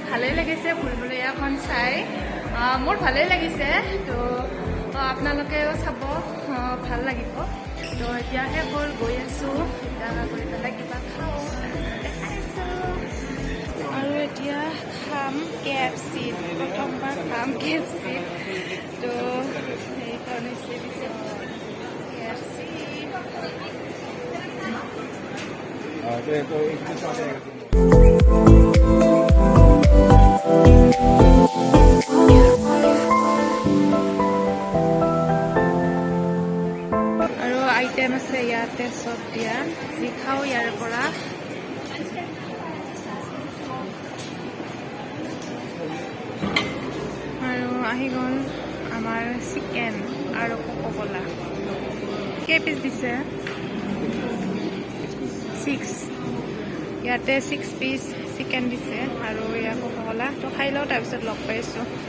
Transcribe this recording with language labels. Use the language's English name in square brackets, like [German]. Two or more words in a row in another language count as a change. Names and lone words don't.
[Assamese] ভালে লাগিছে ফুলবলে এখন চাই মোৰ ভালে লাগিছে তো আপোনালোকেও চাব ভাল লাগিব তো এতিয়া শেষ হ'ল গৈ আছো এতিয়া গৈ পেলাই কিবা খাওঁ দেখাইছো আৰু এতিয়া খাম KFC প্ৰথমবাৰ খাম KFC তো সেইকাৰণে KFC [Chinese] 对对，一直上这个。 [Assamese] আৰু আইটেম আছে ইয়াতে চব দিয়া যি খাওঁ ইয়াৰ পৰা আৰু আহি গ'ল আমাৰ চিকেন আৰু কোকোকলা কেই পিচ দিছে 6 ইয়াতে 6 পিচ চিকেন দিছে আৰু ইয়াৰ কোকোকলা তো খাই লওঁ তাৰপিছত লগ পাইছোঁ